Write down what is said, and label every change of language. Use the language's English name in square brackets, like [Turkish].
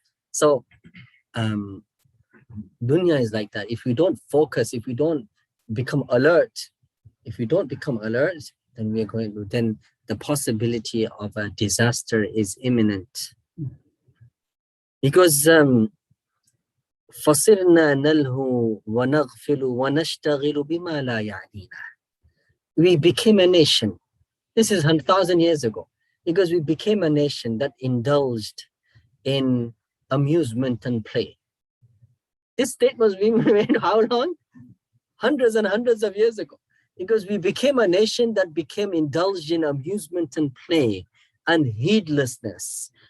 [English] So, dunya is like that. If we don't focus, if we don't become alert, then we are going to, then the possibility of a disaster is imminent. [Arabic] Because فَصِرْنَا نَلْهُ وَنَغْفِلُ وَنَشْتَغِلُ بِمَا لَا يَعْنِينَا. [English] We became a nation. This is 1,000 years ago. Because we became a nation that indulged in amusement and play. This state was being made how long? Hundreds and hundreds of years ago. Because we became a nation that became indulged in amusement and play and heedlessness.